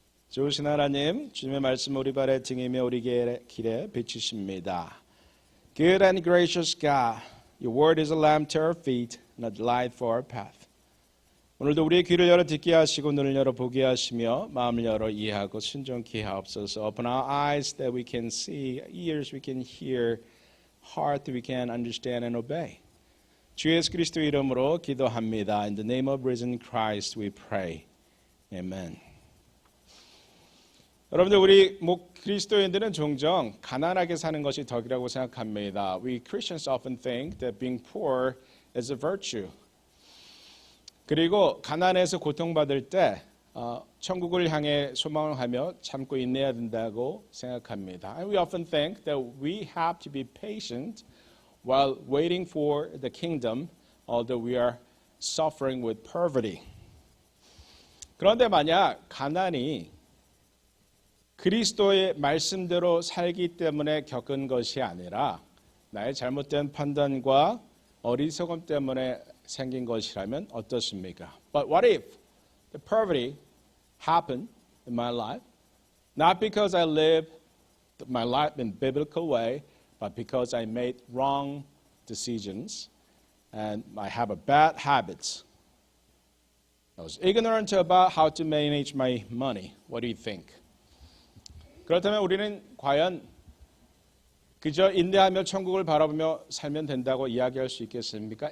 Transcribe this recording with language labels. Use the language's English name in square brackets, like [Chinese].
[Korean] 좋으신 하나님, 주님의 말씀 우리 발에 등이며 우리 길에 비추십니다. [English] Good and gracious God, your word is a lamp to our feet and a light for our path. [Korean] 오늘도 우리의 귀를 열어 듣게 하시고 눈을 열어 보게 하시며 마음을 열어 이해하고 순종케 하옵소서. [English] Open our eyes that we can see, ears we can hear, heart that we can understand and obey. [Korean] 주 예수 그리스도 이름으로 기도합니다. [English] In the name of risen Christ we pray. Amen. [Korean] 여러분들 우리 그리스도인들은 종종 가난하게 사는 것이 덕이라고 생각합니다. [English] We Christians often think that being poor is a virtue. [Korean] 그리고 가난해서 고통받을 때 천국을 향해 소망을 하며 참고 인내해야 된다고 생각합니다. [English] And we often think that we have to be patient while waiting for the kingdom, although we are suffering with poverty. [Korean] 그런데 만약 가난이 그리스도의 말씀대로 살기 때문에 겪은 것이 아니라 나의 잘못된 판단과 어리석음 때문에 생긴 것이라면 어떻습니까? [English] But what if the poverty happened in my life, not because I lived my life in a biblical way, but because I made wrong decisions and I have a bad habits. I was ignorant about how to manage my money. What do you think? [Korean] 그렇다면 우리는 과연 그저 인내하며 천국을 바라보며 살면 된다고 이야기할 수 있겠습니까?